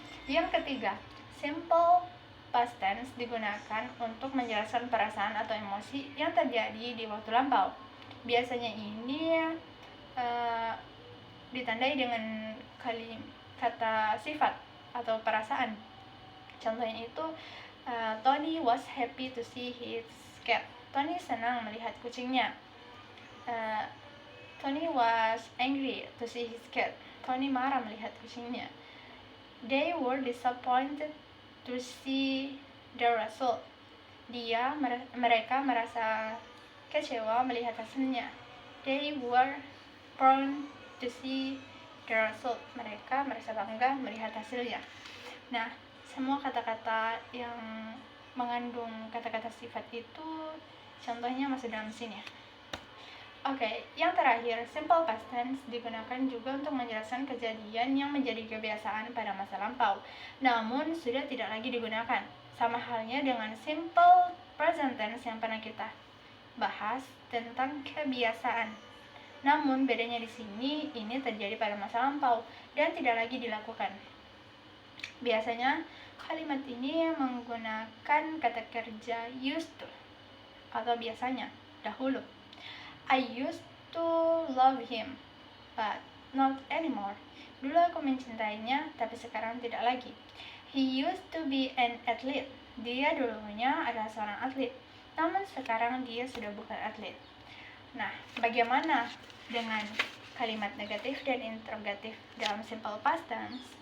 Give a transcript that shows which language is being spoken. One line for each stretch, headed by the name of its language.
Indonesian: Yang ketiga, simple past tense digunakan untuk menjelaskan perasaan atau emosi yang terjadi di waktu lampau. Biasanya ini ditandai dengan kata sifat atau perasaan. Contohnya itu,
English: Tony was happy to see his cat.
Indonesian: Tony senang melihat kucingnya.
English: Tony was angry to see his cat.
Indonesian: Tony marah melihat kucingnya.
English: They were disappointed to see the result.
Indonesian: Mereka merasa kecewa melihat hasilnya.
English: They were proud to see the result.
Indonesian: Mereka merasa bangga melihat hasilnya. Nah, semua kata-kata yang mengandung kata-kata sifat itu contohnya masuk dalam sini. Oke, yang terakhir, simple past tense digunakan juga untuk menjelaskan kejadian yang menjadi kebiasaan pada masa lampau, namun sudah tidak lagi digunakan. Sama halnya dengan simple present tense yang pernah kita bahas tentang kebiasaan. Namun bedanya di sini, ini terjadi pada masa lampau dan tidak lagi dilakukan. Biasanya kalimat ini menggunakan kata kerja used to atau biasanya, dahulu.
English: I used to love him, but not anymore.
Indonesian: Dulu aku mencintainya, tapi sekarang tidak lagi.
English: He used to be an athlete.
Indonesian: Dia dulunya adalah seorang atlet, namun sekarang dia sudah bukan atlet. Nah, bagaimana dengan kalimat negatif dan interrogatif dalam simple past tense?